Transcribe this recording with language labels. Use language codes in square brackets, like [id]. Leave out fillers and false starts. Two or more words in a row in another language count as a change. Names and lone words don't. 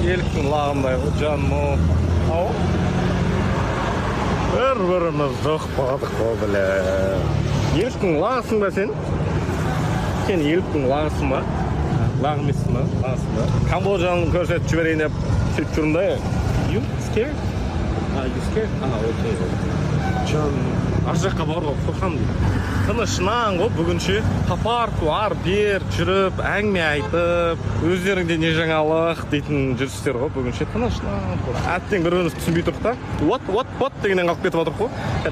[kk] Еліктің лағындай ғой, жаным. Ау? Бір-біріміз жоқ бағдық ғой, біле. Еліктің лағысың ба сен? Сен еліктің лағысың ба? Лағы емессің ба? Лағысың ба? Камбоджаны көрсетіп жіберейін деп сөйтіп жүрмін да. [en] You scared? You scared? [kk] Окей. Жан, ар жаққа баруға қорқам дейді. Тынышынан ғой бүгінше парку ар-бер жүріп, әңгіме айтып, өздеріңде не жаңалық дейтін жүрістер ғой бүгінше тынышынан. Әттең бір-біріміз түсінбей тұрдық та. What дегеннен қалып кетіп отырық қой.